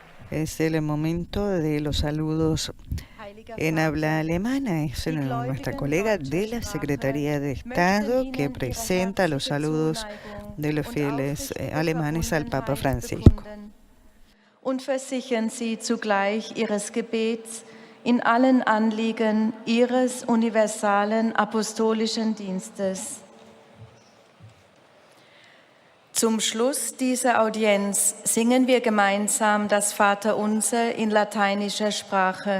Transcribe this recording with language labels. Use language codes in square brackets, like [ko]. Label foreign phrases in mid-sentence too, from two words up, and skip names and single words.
[es] Es el momento de los saludos en habla alemana. Es nuestra colega de la Secretaría de Estado que presenta los saludos de los fieles alemanes al Papa Francisco. [de] Und versichern Sie zugleich Ihres Gebets in allen Anliegen Ihres universalen apostolischen Dienstes. Zum Schluss dieser Audienz singen wir gemeinsam das Vaterunser in lateinischer Sprache.